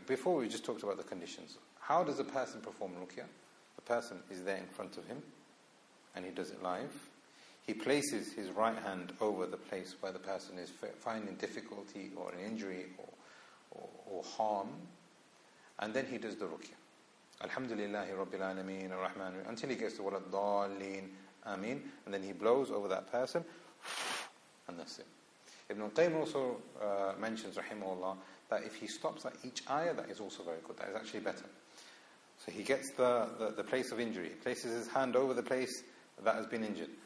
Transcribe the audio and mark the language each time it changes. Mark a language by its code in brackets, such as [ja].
[en] Before we just talked about the conditions. How does a person perform ruqya? The person is there in front of him, and he does it live. He places his right hand over the place where the person is finding difficulty or an injury or harm. And then he does the ruqya. [ar] الحمد لله رب العالمين الرحمن الرحيم. [en] Until he gets to what [ar] الضالين آمين. [en] And then he blows over that person. And that's it. Ibn al-Qayyim also mentions, rahimahullah, that if he stops at each ayah, that is also very good. That is actually better. So he gets the place of injury. He places his hand over the place that has been injured.